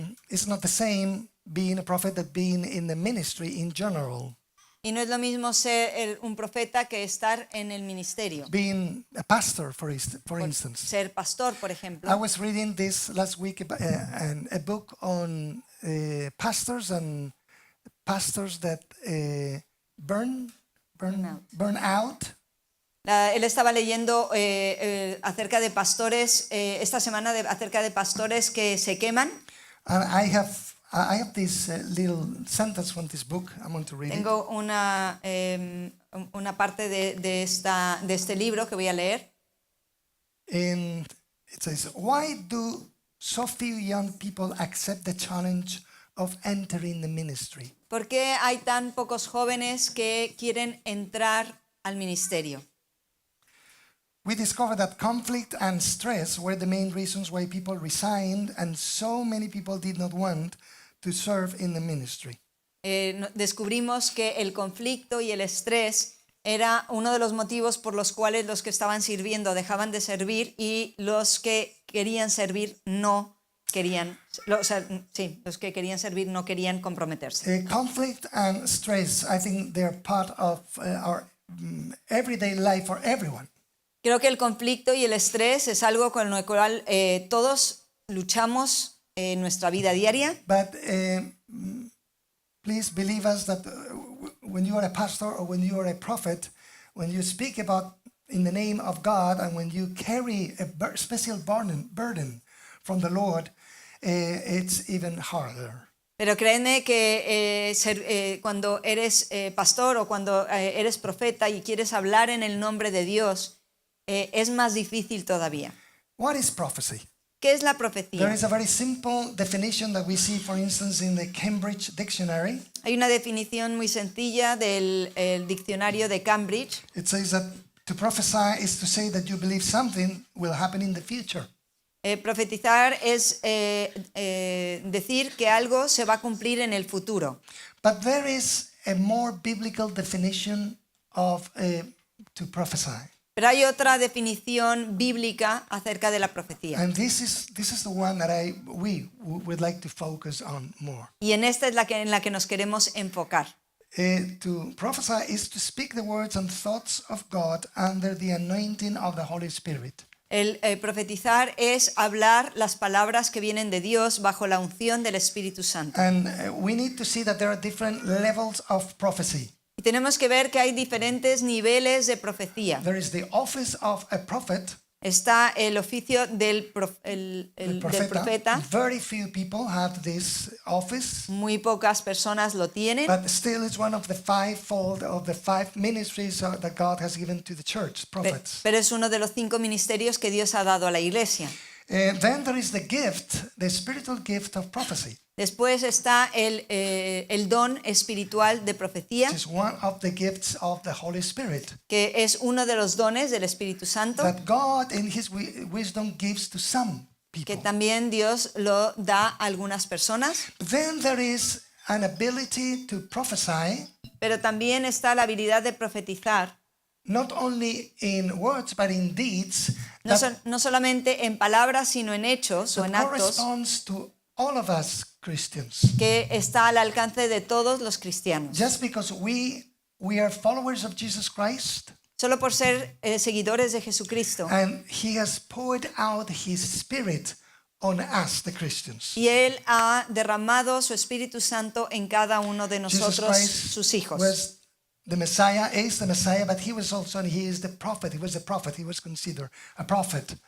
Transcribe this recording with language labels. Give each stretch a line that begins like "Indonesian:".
English: It's not the same being a prophet that being in the ministry in general.
Spanish: Y no es lo mismo ser un profeta que estar en el ministerio.
English: Being a pastor, for instance.
Spanish: Ser pastor, por ejemplo.
English: I was reading this last week, a book on pastors that burn out.
Spanish: Él estaba leyendo acerca de pastores esta semana acerca de pastores que se queman.
English: And I have this little sentence from this book. I'm going to read
Spanish: Tengo una parte de este libro que voy a leer.
English: In It says, why do so few young people accept the challenge of entering the ministry?
Spanish: ¿Por qué hay tan pocos jóvenes que quieren entrar al ministerio?
English: We discovered that conflict and stress were the main reasons why people resigned and so many people did not want to serve in the ministry.
Spanish: Descubrimos que el conflicto y el estrés era uno de los motivos por los cuales los que estaban sirviendo dejaban de servir y los que querían servir no querían, los que querían servir no querían comprometerse.
English: Conflict and stress, I think they're part of our everyday life for everyone.
Spanish: Creo que el conflicto y el estrés es algo con lo cual todos luchamos en nuestra vida diaria.
English: But please believe us that when you are a pastor or when you are a prophet, when you speak about in the name of God and when you carry a special burden from the Lord, it's even harder.
Spanish: Pero créeme que cuando eres pastor o cuando eres profeta y quieres hablar en el nombre de Dios, es más difícil todavía.
English: What is prophecy?
Spanish: ¿Qué es la
English: There
Spanish: profecía?
English: is a very simple definition that we see, for instance, in the Cambridge Dictionary.
Spanish: Hay una definición muy sencilla del diccionario de Cambridge.
English: It says that to prophesy is to say that you believe something will happen in the future.
Spanish: Profetizar es decir que algo se va a cumplir en el futuro.
English: But there is a more biblical definition of to prophesy.
Spanish: Pero hay otra definición bíblica acerca de la profecía.
English: And this is the one that we would like to focus on more.
Spanish: Y en esta es en la que nos queremos enfocar.
English: To prophesy is to speak the words and thoughts of God under the anointing of the Holy Spirit.
Spanish: El profetizar es hablar las palabras que vienen de Dios bajo la unción del Espíritu Santo.
English: And we need to see that there are different levels of prophecy.
Spanish: Y tenemos que ver que hay diferentes niveles de profecía.
English: There is the office of a prophet.
Spanish: Está el oficio del
English: The
Spanish: profeta.
English: Very few people have this office,
Spanish: Muy pocas personas lo tienen,
English: but still it's one of the fivefold of the five ministries that God has given to the church, prophets.
Spanish: pero es uno de los 5 ministerios que Dios ha dado a la iglesia.
English: Then there is the gift, the spiritual gift of prophecy,
Spanish: Después está el don espiritual de profecía,
English: which is one of the gifts of the Holy Spirit
Spanish: que es uno de los dones del Espíritu Santo,
English: that God in His wisdom gives to some
Spanish: que
English: people.
Spanish: también Dios lo da a algunas personas.
English: Then there is an ability to prophesy,
Spanish: Pero también está la habilidad de profetizar,
English: not only in words but in deeds,
Spanish: no solamente en palabras, sino en hechos o en
English: that
Spanish: actos,
English: corresponds to all of us Christians.
Spanish: que está al alcance de todos los cristianos.
English: Just because we are followers of Jesus Christ
Spanish: Solo por ser seguidores de Jesucristo.
English: and He has poured out His Spirit on us, the Christians.
Spanish: Y Él ha derramado su Espíritu Santo en cada uno de
English: Jesus
Spanish: nosotros,
English: Christ
Spanish: sus hijos.
English: was the Messiah, is the Messiah, but He is the prophet. He was the prophet. He was considered a prophet.